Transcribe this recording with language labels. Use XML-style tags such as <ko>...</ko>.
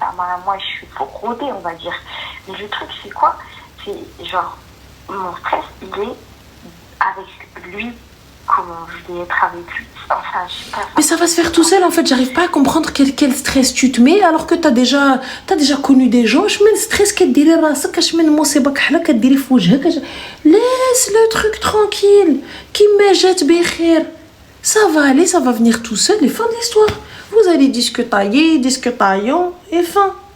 <fr>Enfin, moi, je suis pour rodée, on va dire. Mais le truc, c'est quoi? C'est genre, mon stress, il est avec lui. Comment je vais être avec lui? Enfin, je sais pas. Mais ça va se faire tout seul, en fait. J'arrive pas à comprendre quel stress tu te mets alors que t'as déjà connu des gens. Je mets le stress</fr> <ar>كديري راسك</ar> <fr>je mets</fr> <ar>المصيبة كحلة كديري في وجهك.</ar> <fr>Laisse le truc tranquille.</fr> <ar>كيما جات بخير.</ar> <fr>Ça va aller, ça va venir tout seul et fin de l'histoire. Vous allez discutailler et fin.</fr>